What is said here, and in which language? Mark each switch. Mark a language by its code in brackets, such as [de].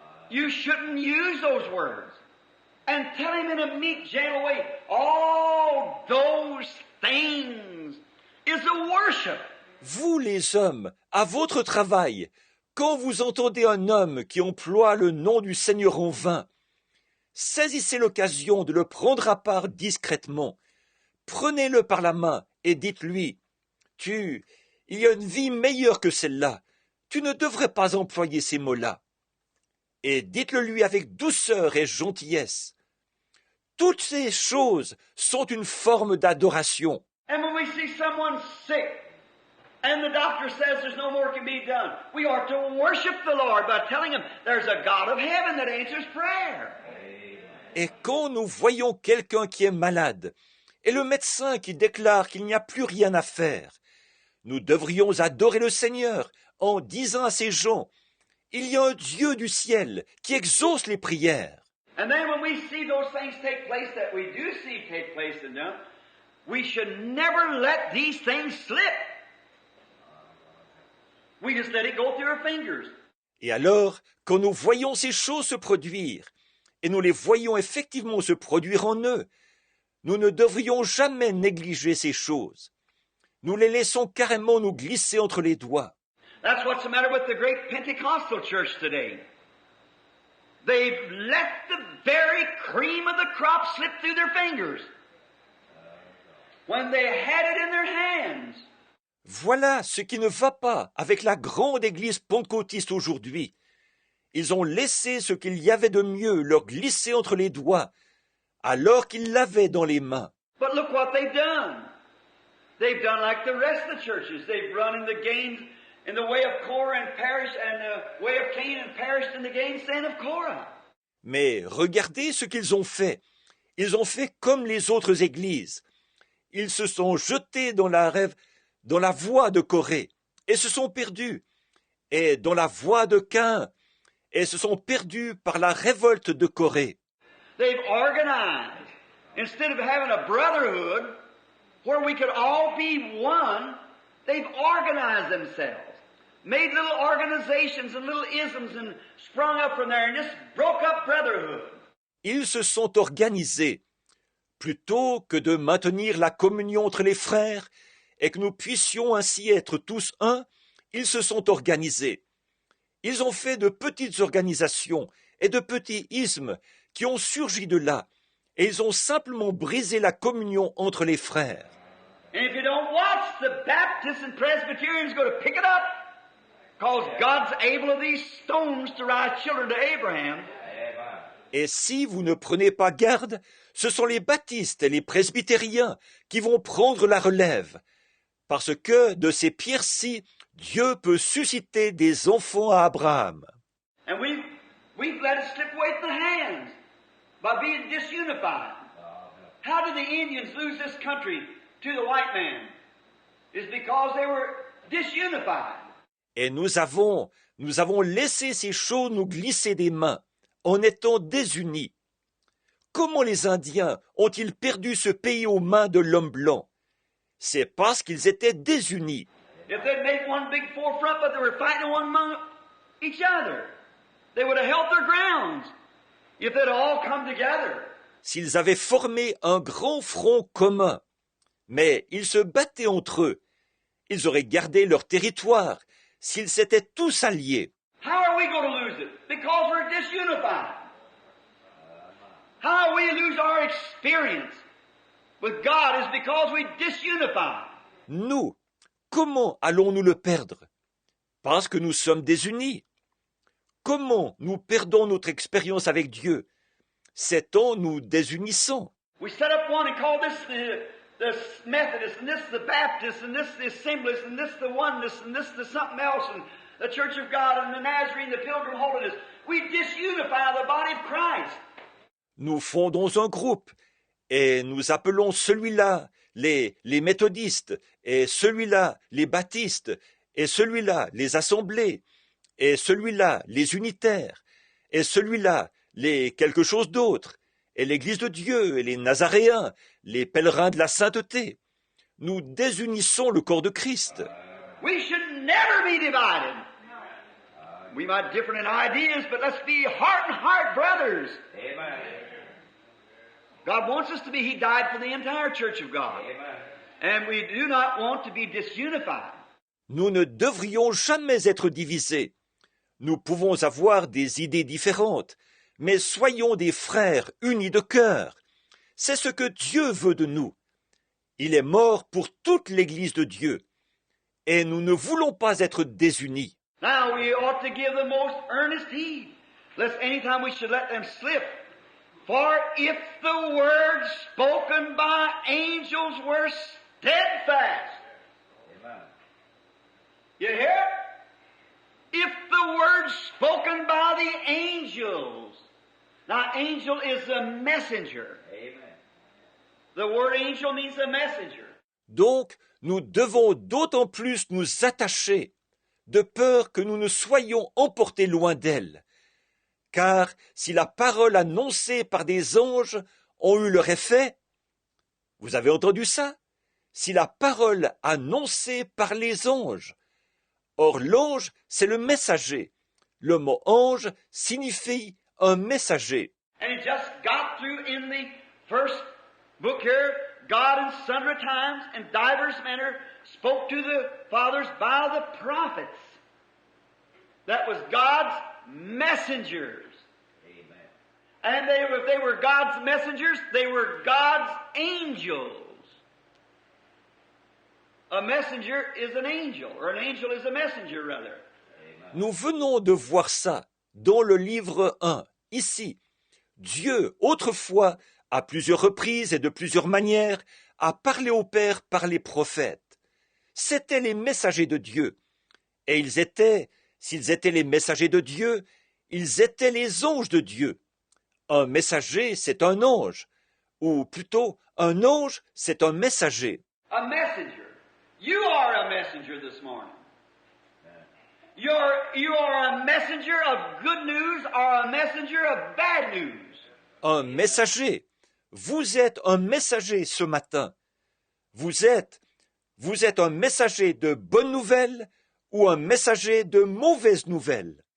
[en] You shouldn't use those words. And tell him in a meek, gentle way, all those things is a worship. [fr] Vous, les hommes, à votre travail, quand vous entendez un homme qui emploie le nom du Seigneur en vain, saisissez l'occasion de le prendre à part discrètement. Prenez-le par la main et dites-lui, il y a une vie meilleure que celle-là. Tu ne devrais pas employer ces mots-là. Et dites-le lui avec douceur et gentillesse. Toutes ces choses sont une forme d'adoration. [en] And when we see someone sick, and the doctor says there's no more can be done, we are to worship the Lord by telling him there's a God of heaven that answers prayer. [fr] Et quand nous voyons quelqu'un qui est malade, et le médecin qui déclare qu'il n'y a plus rien à faire. Nous devrions adorer le Seigneur en disant à ces gens, il y a un Dieu du ciel qui exauce les prières. [en] And then when we see those things take place that we do see take place in them, we should never let these things slip. We just let it go through our fingers. [fr] Et alors, quand nous voyons ces choses se produire, et nous les voyons effectivement se produire en eux, nous ne devrions jamais négliger ces choses. Nous les laissons carrément nous glisser entre les doigts. [en] That's what's the matter with the great Pentecostal church today. They've let the very cream of the crop slip through their fingers when they had it in their hands. [fr] Voilà ce qui ne va pas avec la grande église pentecôtiste aujourd'hui. Ils ont laissé ce qu'il y avait de mieux leur glisser entre les doigts, alors qu'ils l'avaient dans les mains. [en] But look what they've done. They've done like the rest of the churches. They've run in the gains in the way of Korah and perished, and the way of Cain and perished in the gainsaying of Korah. [fr] Mais regardez ce qu'ils ont fait. Ils ont fait comme les autres églises. Ils se sont jetés dans la voie de Corée et se sont perdus, et dans la voie de Caïn et se sont perdus par la révolte de Corée. [en] They've organized. Instead of having a brotherhood where we could all be one, they've organized themselves, made little organizations and little isms and sprung up from there and just broke up brotherhood. [fr] Ils se sont organisés. Plutôt que de maintenir la communion entre les frères et que nous puissions ainsi être tous un, ils se sont organisés. Ils ont fait de petites organisations et de petits ismes qui ont surgi de là, et ils ont simplement brisé la communion entre les frères. [en] And if you don't watch, the Baptists and Presbyterians go to pick it up, because God's able of these stones to rise children to Abraham. [fr] Et si vous ne prenez pas garde, ce sont les baptistes et les presbytériens qui vont prendre la relève, parce que de ces pierres-ci, Dieu peut susciter des enfants à Abraham. [en] And we've let it slip away from the hands by being disunified. How did the Indians lose this country to the white man? It's because they were disunified. [fr] Et nous avons laissé ces choses nous glisser des mains, en étant désunis. Comment les Indiens ont-ils perdu ce pays aux mains de l'homme blanc? C'est parce qu'ils étaient désunis. [en] If they'd made one big forefront, but they were fighting one among each other, they would have held their grounds. If they'd all come together. [fr] S'ils avaient formé un grand front commun, mais ils se battaient entre eux, ils auraient gardé leur territoire s'ils s'étaient tous alliés. [en] How are we going to lose it? Because we're disunified. How we lose our experience with God is because we disunify. [fr] Nous, comment allons-nous le perdre? Parce que nous sommes désunis. Comment nous perdons notre expérience avec Dieu? C'est en nous désunissant. [en] We set up one and call this the Methodist, and this the Baptist, and this the Assemblies, and this the Oneness, and this the something else, and the Church of God, and the Nazarene, the Pilgrim Holiness. We disunify the body of Christ. [fr] Nous fondons un groupe et nous appelons celui-là les méthodistes, et celui-là les baptistes, et celui-là les assemblées, et celui-là les unitaires, et celui-là les quelque chose d'autre, et l'Église de Dieu, et les Nazaréens, les pèlerins de la sainteté. Nous désunissons le corps de Christ. [en] We should never be divided. We might differ in ideas, but let's be heart and heart brothers. Amen. God wants us to be. He died for the entire Church of God. Amen. And we do not want to be disunified. [fr] Nous ne devrions jamais être divisés. Nous pouvons avoir des idées différentes, mais soyons des frères unis de cœur. C'est ce que Dieu veut de nous. Il est mort pour toute l'Église de Dieu. Et nous ne voulons pas être désunis. [en] Now we ought to give the most earnest heed, lest anytime we should let them slip. For if the words spoken by angels were steadfast. Amen. You hear? If the words spoken by the angels. Now, angel is a messenger. Amen. The word angel means a messenger. [fr] Donc, nous devons d'autant plus nous attacher, de peur que nous ne soyons emportés loin d'elle. Car si la parole annoncée par des anges ont eu leur effet, vous avez entendu ça? Si la parole annoncée par les anges. Or, l'ange, c'est le messager. Le mot ange signifie un messager. [en] And it just got through in the first book here. God in sundry times and divers manner spoke to the fathers by the prophets. That was God's messengers. Amen. And if they were God's messengers, they were God's angels. A messenger is an angel, or an angel is a messenger, rather. [fr] Nous venons de voir ça dans le livre 1, ici. Dieu, autrefois, à plusieurs reprises et de plusieurs manières, a parlé au Père par les prophètes. C'étaient les messagers de Dieu. Et ils étaient, s'ils étaient les messagers de Dieu, ils étaient les anges de Dieu. Un messager, c'est un ange. Ou plutôt, un ange, c'est un messager. [en] A messenger. You are a messenger this morning. You are a messenger of good news or a messenger of bad news. [fr] Un messager. Vous êtes un messager ce matin. Vous êtes un messager de bonnes nouvelles ou un messager de mauvaises nouvelles.